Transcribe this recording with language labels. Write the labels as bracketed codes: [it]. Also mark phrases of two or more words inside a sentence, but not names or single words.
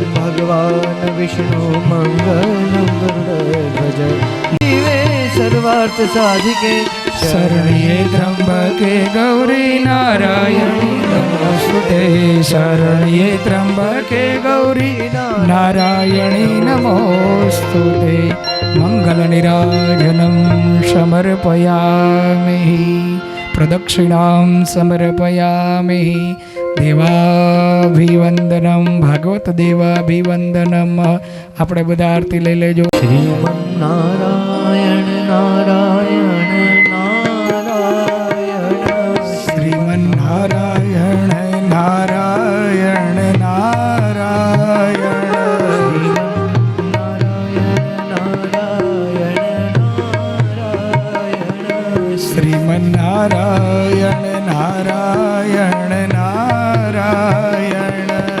[sa] भगवान् विष्णु मङ्गलं गरुडध्वज शिवे सर्वार्थ साधिके शरण्ये त्र्यम्बके गौरी नारायणी नमोस्तुते शरण्ये त्र्यम्बके गौरी नारायणी नमोस्तुते मङ्गलनीराजनं समर्पयामि प्रदक्षिणां समर्पयामि देवाभिवंदनम भागवत देवाभिवंदनम [gu] આપણે બધા આરતી લઈ લેજો શ્રીમન્નારાયણ નારાયણ નારાયણ શ્રીમન્નારાયણ નારાયણ નારાયણ શ્રીમન્નારાયણ નારાયણ નારાયણ